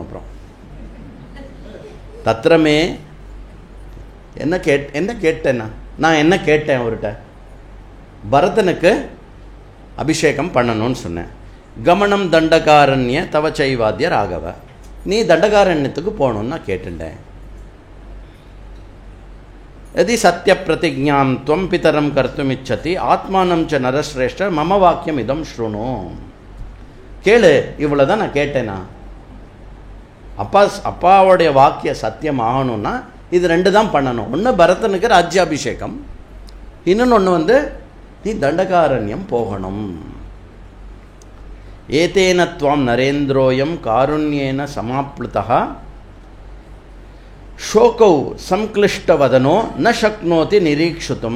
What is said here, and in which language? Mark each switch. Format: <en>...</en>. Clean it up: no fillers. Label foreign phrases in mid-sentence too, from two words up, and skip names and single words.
<ta>அப்புறம் தத்திரமே என்ன கேட்டேன்னா, நான் என்ன கேட்டேன் அவர்கிட்ட, பரதனுக்கு அபிஷேகம் பண்ணணும்னு சொன்னேன்.</ta> <sa>गमनं दण्डकारण्य तवचैवाद्य राघव,</sa> <ta>நீ தண்டகாரண்யத்துக்கு போகணுன்னு நான் கேட்டுட்டேன்.</ta> <sa>यदि सत्य प्रतिज्ञां त्वं पितरं कर्तुमिच्छति आत्मानं च नरश्रेष्ठ मम वाक्यम इदं शृणु.</sa> <ta>கேளு, இவ்வளோதான் நான் கேட்டேனா. அப்பாவுடைய வாக்கிய சத்தியம் ஆகணும்னா இது 2 தான் பண்ணணும். ஒன்று பரதனுக்கு ராஜ்யாபிஷேகம், இன்னொன்று நீ தண்டகாரண்யம் போகணும்.</ta> <sa>एतेन त्वां नरेन्द्रोऽयं कारुण्येन समाप्लुतः शोक संक्लिष्टवदनो न शक्नोति निरीक्षितुम्.</sa>